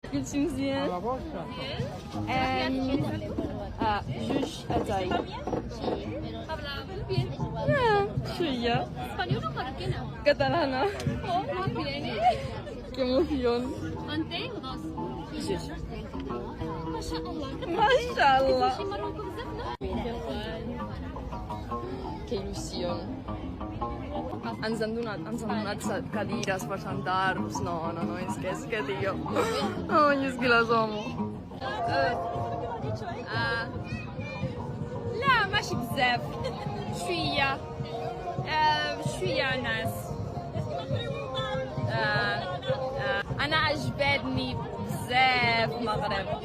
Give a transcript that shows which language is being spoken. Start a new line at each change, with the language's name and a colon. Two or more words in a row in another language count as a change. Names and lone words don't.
Arabic: قلتي مزيان؟ جوج اتاي. شوية كاتالانا.
Spanish: Qué emoción. جوج.
Arabic: ما شاء الله.
Spanish: Qué ilusión.
Catalan: Ens han donat cadires per sentar-nos. No, és que tio. Ai, és que les amo.
Arabic: لا ماشي بزاف شوية ناس أنا عجبتني بزاف المغرب